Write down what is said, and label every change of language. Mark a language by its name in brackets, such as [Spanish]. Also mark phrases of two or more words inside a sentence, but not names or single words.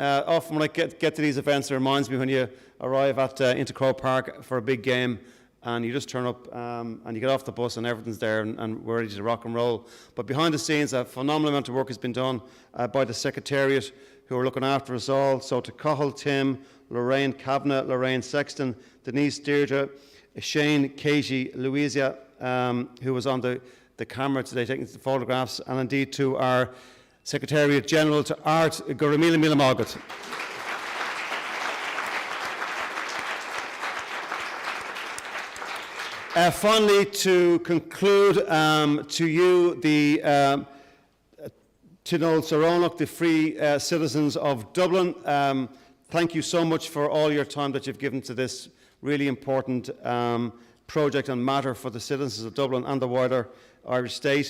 [English] Often when I get to these events, it reminds me when you arrive at Intercrow Park for a big game, and you just turn up and you get off the bus and everything's there and we're ready to rock and roll. But behind the scenes, a phenomenal amount of work has been done by the Secretariat, who are looking after us all. So to Cathal, Tim, Lorraine Kavanagh, Lorraine Sexton, Denise Deirdre, Shane, Katie, Louisa, who was on the camera today taking the photographs, and indeed to our Secretariat General, to Art, Gurumila Milamagat. Finally, to conclude, to you, to Noel Saronach, the free citizens of Dublin, thank you so much for all your time that you've given to this really important project and matter for the citizens of Dublin and the wider Irish state.